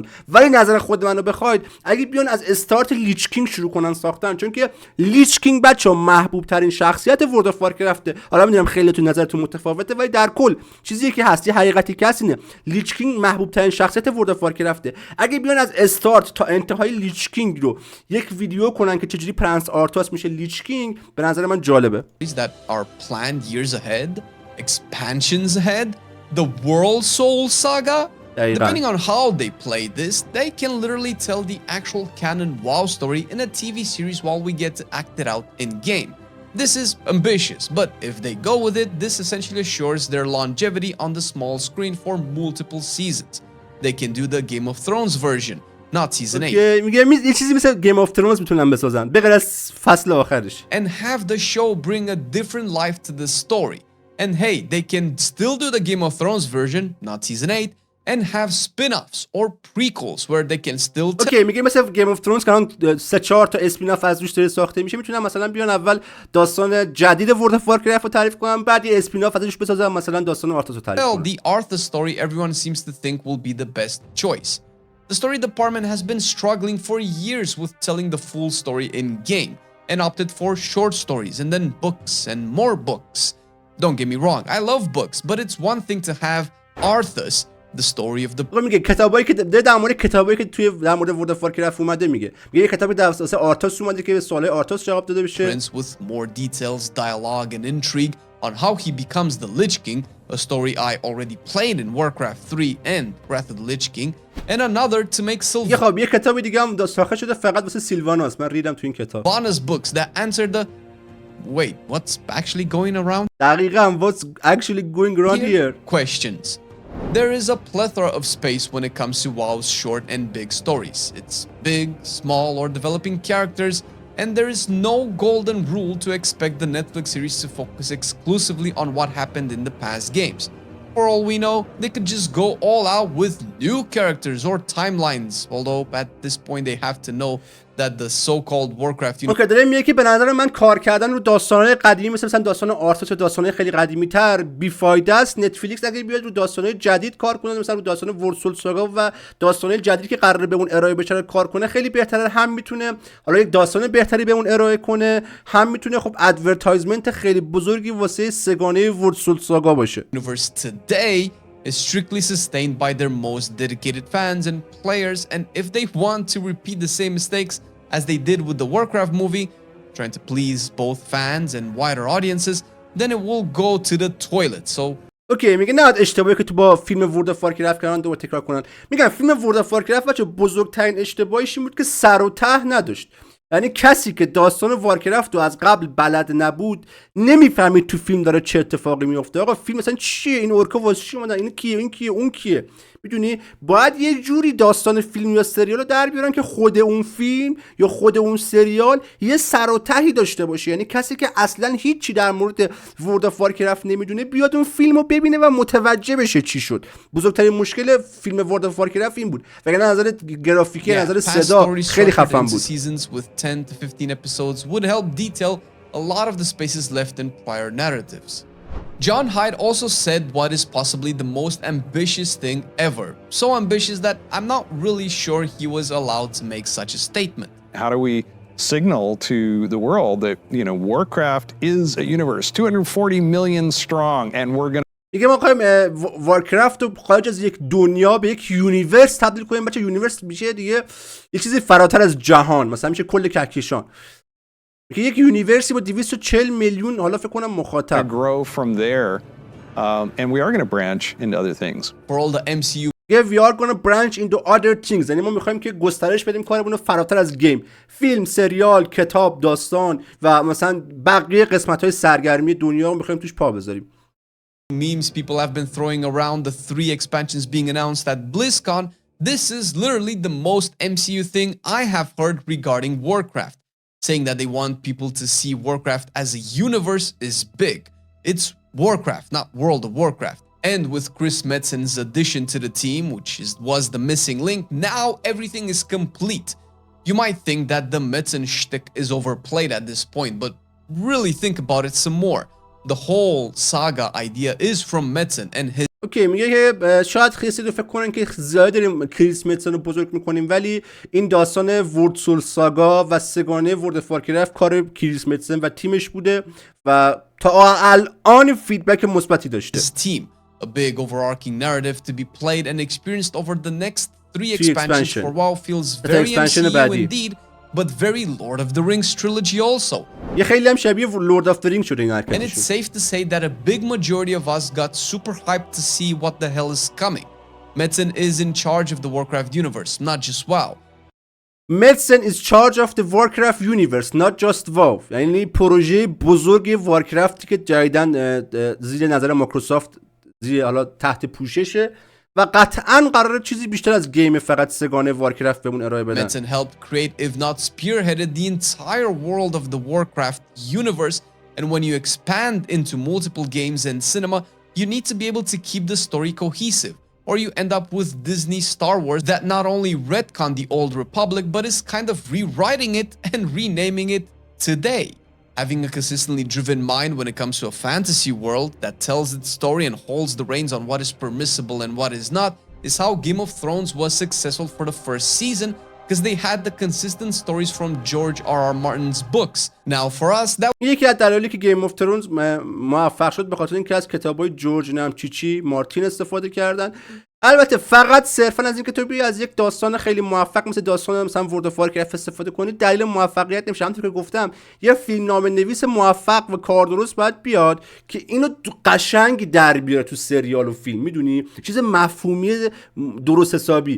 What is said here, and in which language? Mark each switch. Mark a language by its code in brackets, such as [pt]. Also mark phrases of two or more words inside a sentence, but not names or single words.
[fa] ولی نظر خود منو بخواید اگه بیان از استارت لیچ کینگ شروع کنن ساختن، چون که لیچ کینگ بچه‌ها محبوب ترین شخصیت ورد اف وارکرافت. حالا میدونم خیلیتون نظرتون متفاوته ولی در کل چیزی که هست، حقیقتی که هست اینه، لیچ کینگ محبوب ترین شخصیت ورد اف وارکرافت. اگه بیان از استارت تا انتهای لیچ کینگ رو یک ویدیو کنن که چجوری پرنس آرتاس میشه لیچ کینگ، به نظر من جالبه. [en] that are planned years ahead, expansions ahead, the World Soul Saga. Depending on how they play this, they can literally tell the actual canon WoW story in a TV series while we get to act it out in game. This is ambitious, but if they go with it, this essentially assures their longevity on the small screen for multiple seasons. They can do the Game of Thrones version, not season 8. [fa] میگه یه چیزی مثل گیم آف ترونز میتونن بسازن به غیر از فصل آخرش. [en] And have the show bring a different life to the story. And hey, they can still do the Game of Thrones version, not season 8. And have spin-offs or prequels where they can still [fa] اوکی میگه مثل گیم اف ترونز که الان 3-4 تا اسپین اف از روش داره ساخته میشه، میتونن مثلا بیان اول داستان جدید ورد اف وارکرافت رو تعریف کنن، بعد یه اسپین اف ازش بسازن مثلا داستان آرتاس رو تعریف کنن. [en] The Arthas story everyone seems to think will be the best choice. The story department has been struggling for years with telling the full story in game and opted for short stories and then books and more books. Don't get me wrong, I love books, but it's one thing to have Arthas, the story of the [fa] میگه کتابایی که در مورد کتابایی که توی در مورد ورد اف وارکرافت اومده، میگه یه کتابی در اساس آرتاس اومده که به سوالای آرتاس جواب داده بشه. [en] prince with more details, dialogue and intrigue on how he becomes the Lich King, a story I already played in Warcraft 3 and Wrath of the Lich King, and another to make [fa] یه خب یه کتابی دیگه هم ساخته شده فقط واسه سیلواناس، من ریدم تو این کتاب. [en] bonus books that answer the wait, what's actually going around دقیقاً what's actually going around here questions. There is a plethora of space when it comes to WoW's short and big stories. It's big, small, or developing characters, and there is no golden rule to expect the Netflix series to focus exclusively on what happened in the past games. For all we know, they could just go all out with new characters or timelines, although at this point they have to know that the so-called Warcraft [fa] اوکی داره میگه که به نظر من کار کردن رو داستان‌های قدیمی مثلا داستان آرتاس و داستان‌های خیلی قدیمی‌تر بیفایده است. نتفیلیکس اگه بیاد رو داستان‌های جدید کار کنه، مثلا رو داستان ورد سول ساگا و داستان‌های جدیدی که قراره به اون ارائه بشه کار کنه، خیلی بهتره. هم میتونه حالا یک داستان بهتری به اون ارائه کنه، هم میتونه خب ادورتایزمنت خیلی بزرگی واسه سگانه ورد سول ساگا باشه. [en] universe today is strictly sustained by their most dedicated fans and players, and if they want to repeat the same mistakes as they did with the Warcraft movie, trying to please both fans and wider audiences, then it will go to the toilet. So [fa] اوکی میگه نه اشتباهی که تو با فیلم ورد اف وارکرافت کردن دوباره تکرار کنن. میگم فیلم ورد اف وارکرافت بچه بزرگترین اشتباهش این بود که سر و ته نداشت. یعنی کسی که داستان وارکرافت رو از قبل بلد نبود نمیفهمید تو فیلم داره چه اتفاقی میفته. آقا فیلم مثلا چیه، این اورکا واسه چی اومدن، این کیه، این کیه، اون کیه، میدونی؟ باید یه جوری داستان فیلم یا سریال رو در بیارن که خود اون فیلم یا خود اون سریال یه سر و تهی داشته باشه. یعنی کسی که اصلا هیچی در مورد ورد اف وارکرافت نمیدونه بیاد اون فیلم رو ببینه و متوجه بشه چی شد. بزرگترین مشکل فیلم ورد اف وارکرافت این بود. وگرنه نظر گرافیکی، نظر صدا خیلی خفن بود. [en] Seasons with 10 to 15 episodes would help detail a lot of the spaces left in prior narratives. John Hyde also said what is possibly the most ambitious thing ever. So ambitious that I'm not really sure he was allowed to make such a statement. How do we signal to the world that, you know, Warcraft is a universe 240 million strong and we're going to [fa] میگه ما خواهیم وارکرافت رو خارج از یک دنیا به یک یونیورس تبدیل کنیم. بچه یونیورس میشه دیگه یه چیزی فراتر از جهان، مثلا میشه کل کهکشان. که یک یونیورسی با 240 میلیون حالا فکر کنم مخاطب. [en] grow from there and we are going to branch into other things. For all the MCU we are gonna branch into other things. [fa] یعنی ما میخوایم که گسترش بدیم کارمون رو فراتر از گیم، فیلم، سریال، کتاب، داستان و مثلا بقیه قسمت‌های سرگرمی دنیا رو میخوایم توش پا بذاریم. [en] memes people have been throwing around the 3 expansions being announced at BlizzCon. This is literally the most MCU thing I have heard regarding Warcraft. Saying that they want people to see Warcraft as a universe is big. It's Warcraft, not World of Warcraft. And with Chris Metzen's addition to the team, which was the missing link, now everything is complete. You might think that the Metzen shtick is overplayed at this point, but really think about it some more. The whole saga idea is from Metzen and his [fa] اوکی، میگه که شاید خیلی فکر کنن که زیاد داریم کریس متسن رو بزرگ میکنیم، ولی این داستان ورد سول ساگا و سگانه ورد وارکرافت کار کریس متسن و تیمش بوده و تا الان فیدبک مثبتی داشته. [en] A big overarching narrative to be played and experienced over the next 3 expansions for WoW feels very MCU indeed, but very Lord of the Rings trilogy also. [fa] یه خیلی هم شبیه Lord of the Rings شده این حرکتشون. [en] And it's safe to say that a big majority of us got super hyped to see what the hell is coming. Metzen is in charge of the Warcraft universe, not just WoW. Metzen is charge of the Warcraft universe, not just WoW. [fa] یعنی پروژه بزرگ وارکرافتی که جدیداً زیر نظر مایکروسافت زیر حالا تحت پوششه و قطعاً قراره چیزی بیشتر از گیم فقط سگانه وارکرافت بهمون ارائه بدن. [en] Metzen helped create, if not spearheaded, the entire world of the Warcraft universe, and when you expand into multiple games and cinema, you need to be able to keep the story cohesive, or you end up with Disney Star Wars that not only retcon the old Republic, but is kind of rewriting it and renaming it today. Having a consistently driven mind when it comes to a fantasy world that tells its story and holds the reins on what is permissible and what is not is how Game of Thrones was successful for the first season, because they had the consistent stories from George R.R. Martin's books. Now for us that [fa] یکی از دلایلی که گیم اف ترونز موفق شد به خاطر اینکه از کتابای جورج چیچی مارتین استفاده کردن. البته فقط صرفا از اینکه تو بیای از یک داستان خیلی موفق مثل داستان مثلا ورد اف وارکرافت استفاده کنی دلیل موفقیت نمیشه. همونطور که گفتم یه فیلمنامه نویس موفق و کاردرست باید بیاد که اینو قشنگ در بیاره تو سریال و فیلم، میدونی، چیز مفهومی درست حسابی.